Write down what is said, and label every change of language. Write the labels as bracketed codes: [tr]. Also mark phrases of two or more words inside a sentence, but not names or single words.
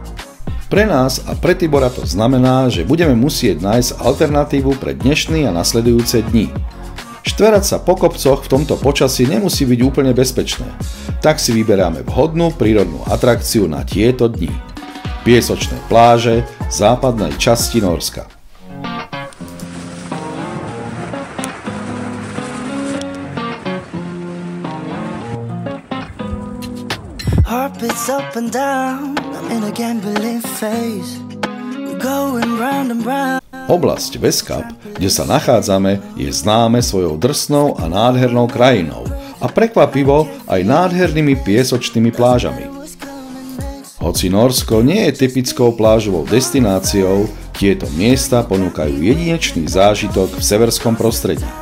[sk] Pre nás a pre Tibora to znamená, že budeme musieť nájsť alternatívu pre dnešný a nasledujúce dni. Štverať sa po kopcoch v tomto počasí nemusí byť úplne bezpečné, tak si vyberáme vhodnú prírodnú atrakciu na tieto dni. Piesočné pláže v západnej časti Nórska. [en] Heartbeats up and down, I'm in a gambling phase. Going round and round. [sk] Oblasť Veskap, kde sa nachádzame, je známe svojou drsnou a nádhernou krajinou a prekvapivo aj nádhernými piesočnými plážami. Hoci Nórsko nie je typickou plážovou destináciou, tieto miesta ponúkajú jedinečný zážitok v severskom prostredí.